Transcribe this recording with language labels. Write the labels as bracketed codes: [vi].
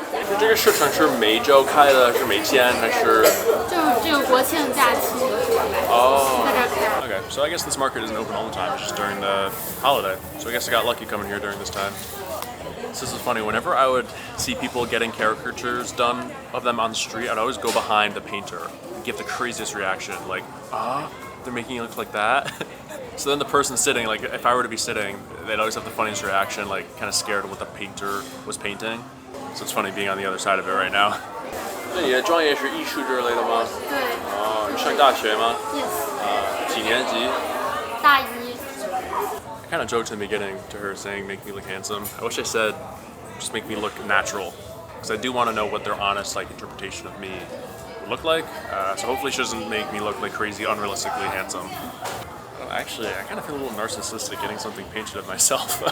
[zh] 就这个市场是每周开的，是每天还是？就是这个国庆假期。 [en] Oh. Okay, so I guess this market isn't open all the time. It's just during the holiday. So I guess I got lucky coming here during this time. This is funny. Whenever I would see people getting caricatures done of them on the street, I'd always go behind the painter and give the craziest reaction, like, they're making it look like that. So then the person sitting, like, if I were to be sitting, they'd always have the funniest reaction, like, kind of scared of what the painter was painting. So it's funny being on the other side of it right now. [zh] 那你的专业是艺术之类的吗？对。哦，你上大学吗 [en] Yes。 [zh] 几年级？大一。 [en] I kind of joked in the beginning to her saying make me look handsome. I wish I said just make me look natural, because I do want to know what their honest like interpretation of me would look like. So hopefully she doesn't make me look like crazy, unrealistically handsome. Actually, I kind of feel a little narcissistic getting something painted of myself.